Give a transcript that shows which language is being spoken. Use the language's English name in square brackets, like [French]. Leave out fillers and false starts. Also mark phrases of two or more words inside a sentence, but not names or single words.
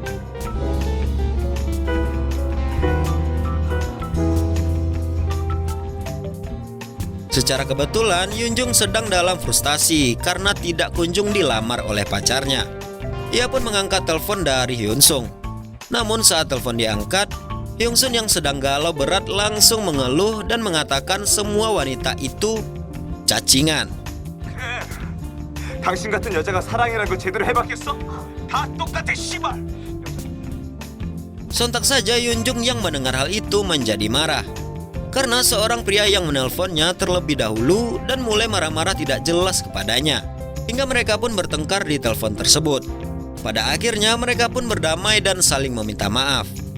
[Indonesian] Secara kebetulan, Yoon Jung sedang dalam frustasi karena tidak kunjung dilamar oleh pacarnya. Ia pun mengangkat telepon dari Hyun Sung. Namun saat telepon diangkat, Hyun Sung yang sedang galau berat langsung mengeluh dan mengatakan semua wanita itu cacingan. [Korean] 당신 같은 여자가 사랑이라는 걸 제대로 해봤겠어? 다 똑같아, 씨발! [Indonesian] Sontak saja Yoon Jung yang mendengar hal itu menjadi marah karena seorang pria yang menelponnya terlebih dahulu dan mulai marah-marah tidak jelas kepadanya. Hingga mereka pun bertengkar di telepon tersebut. Pada akhirnya mereka pun berdamai dan saling meminta maaf.